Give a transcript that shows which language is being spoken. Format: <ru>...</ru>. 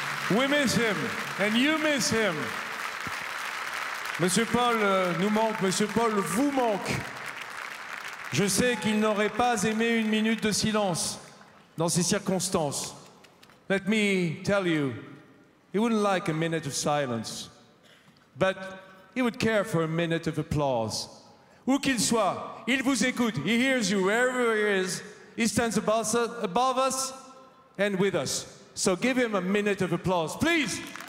<en>We miss him, and you miss him.</en> <fr>Monsieur Paul nous manque, Monsieur Paul vous manque. Je sais qu'il n'aurait pas aimé une minute de silence dans ces circonstances.</fr> <en>Let me tell you, he wouldn't like a minute of silence, but he would care for a minute of applause.</en> <fr>Où qu'il soit, il vous écoute.</fr> <en>He hears you wherever he is. He stands above us and with us. So give him a minute of applause, please.</en>